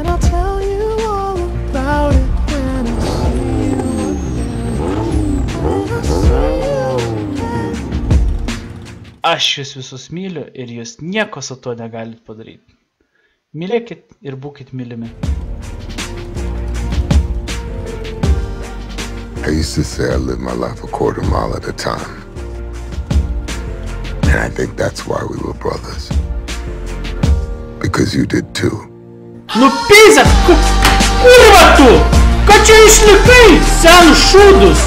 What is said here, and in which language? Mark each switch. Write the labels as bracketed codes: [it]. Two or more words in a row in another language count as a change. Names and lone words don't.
[lt] Aš jūs visus myliu ir jūs nieko su to negalit padaryti. Mylėkit ir būkit mylimi. [en] I used to say I lived my life a quarter mile at a time. And I think that's why we were brothers. Because you did too. [lt] Nu pizza! Kurva tu! Ką čia išlikai, senus šūdus?